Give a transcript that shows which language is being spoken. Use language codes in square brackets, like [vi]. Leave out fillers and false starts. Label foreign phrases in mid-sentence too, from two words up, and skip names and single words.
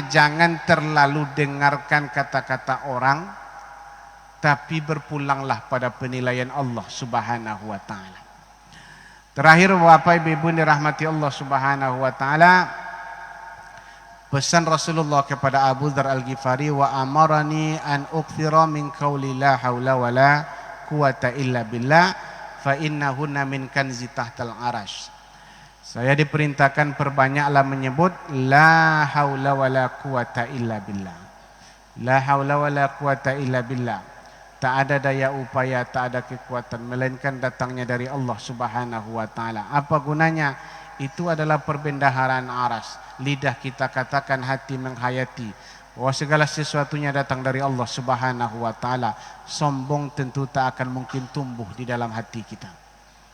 [id] Jangan terlalu dengarkan kata-kata orang, tapi berpulanglah pada penilaian Allah [ar] سبحانه وتعالى. [id] Terakhir Bapak Ibu dirahmati Allah [ar] سبحانه وتعالى, [id] pesan Rasulullah kepada Abu Dzar Al-Ghifari, [ar] وأمرني أن أكثر من قول لا حول ولا قوة إلا بالله فإنهن من كنز تحت العرش. [id] Saya diperintahkan perbanyaklah menyebut [ar] لا حول ولا قوة إلا بالله. لا حول ولا قوة إلا بالله. [id] Tak ada daya upaya, tak ada kekuatan, melainkan datangnya dari Allah [ar] سبحانه وتعالى. [id] Apa gunanya? Itu adalah perbendaharaan aras. Lidah kita katakan, hati menghayati bahwa segala sesuatunya datang dari Allah [ar] سبحانه وتعالى. [id] Sombong tentu tak akan mungkin tumbuh di dalam hati kita.